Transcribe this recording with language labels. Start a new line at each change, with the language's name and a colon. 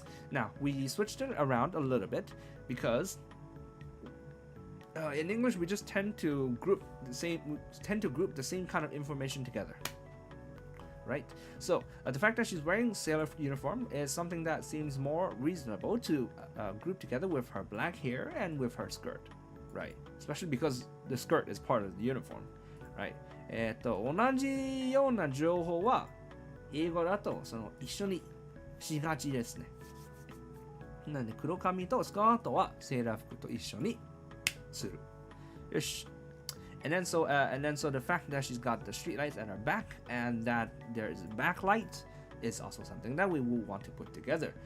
English: Now, we switched it around a little bit because in English we just tend to group the same kind of information together, right? So the fact that she's wearing sailor uniform is something that seems more reasonable to group together with her black hair and with her skirt, right? Especially because the skirt is part of the uniform, right?
Japanese: 同じような情報は英語だとその一緒にしがちですね。なので黒髪とスカートはセーラー服と一緒にする。
English: Ish. And then so the fact that she's got the street lights at her back and that there is a backlight is also something that we will want to put together.